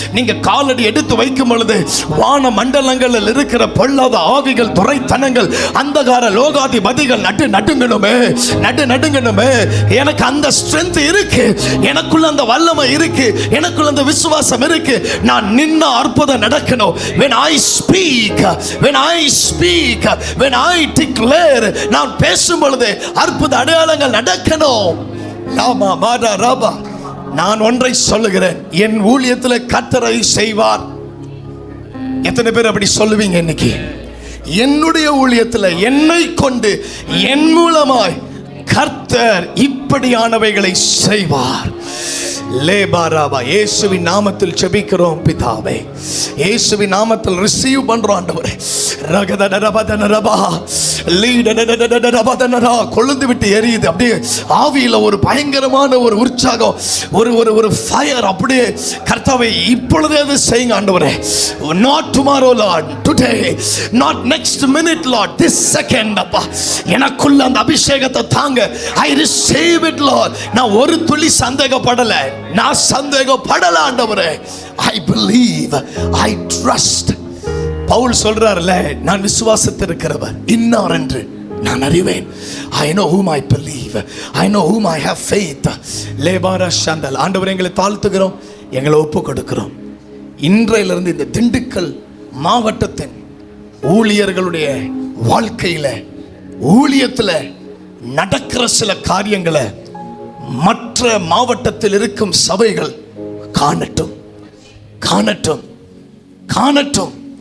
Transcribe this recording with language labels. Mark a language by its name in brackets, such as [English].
[Tamil] நீங்க காலடி எடுத்து வைக்கும் பொழுது வான மண்டலங்களில் இருக்கிற பொல்லாத ஆவிகள், துரைத்தனங்கள், அந்தகார லோகாதிபதிகள் நடுங்கணுமே, நடுங்கணுமே. எனக்கு அந்த ஸ்ட்ரென்த் இருக்கு, எனக்குள்ள அந்த வல்லமை இருக்கு, எனக்குள்ள அந்த விசுவாசம் இருக்கு. நான் நின்ன அற்புதம் நடக்கணும். [English] when I speak, when I speak, when I declare, [Tamil] நான் பேசும் பொழுது அற்புத அடையாளங்கள் நடக்கணும். லாமா மாடா ராபா. நான் ஒன்றை சொல்லுகிறேன், என் ஊழியத்தில் கர்த்தரை செய்வார். எத்தனை பேர் அப்படி சொல்லுவீங்க? இன்னைக்கு என்னுடைய ஊழியத்தில் என்னை கொண்டு என் மூலமாய் கர்த்தர் இப்படியானவைகளை செய்வார். லேபாராபா. இயேசுவின் நாமத்தில் ஜெபிக்கிறோம் பிதாவே, இயேசுவின் நாமத்தில் ரிசீவ் பண்றோம் ஆண்டவரே. ரகதடரபதனரபா லீடடடடடரபதனரா. கொழுந்து விட்டு எரியுது அப்படியே ஆவியில ஒரு பயங்கரமான ஒரு உற்சாகம், ஒரு ஒரு ஒரு ஃபயர். அப்படியே கர்த்தாவே இப்பொழுதே அது செய்யுங்க ஆண்டவரே. [English] Not tomorrow Lord, today, not next minute Lord, this second. [Tamil] அப்பா எனக்குள்ள அந்த அபிஷேகத்தை தாங்க. [English] I receive it Lord. [Tamil] நான் ஒரு துளி சந்தேகப்படல, நான் சந்தேகப்படல ஆண்டவரே. [English] I believe, I trust. [Tamil] Pavul சொல்றாருல, நான் விசுவாசத்திருக்கிறவர் இன்னார் என்று நான் அறிவேன். [English] I know whom I believe, I know whom I have faith. லேபாரா சந்தல். [Tamil] ஆண்டவரே எங்களை தாழ்த்துகிறோம், எங்களை ஒப்பு கொடுக்கிறோம். இன்றையிலிருந்து இந்த திண்டுக்கல் மாவட்டத்தின் ஊழியர்களுடைய வாழ்க்கையில, ஊழியத்துல நடக்கிற சில காரியங்களை மற்ற மாவட்டத்தில் இருக்கும் சபைகள் காணட்டும், காணட்டும், காணட்டும்.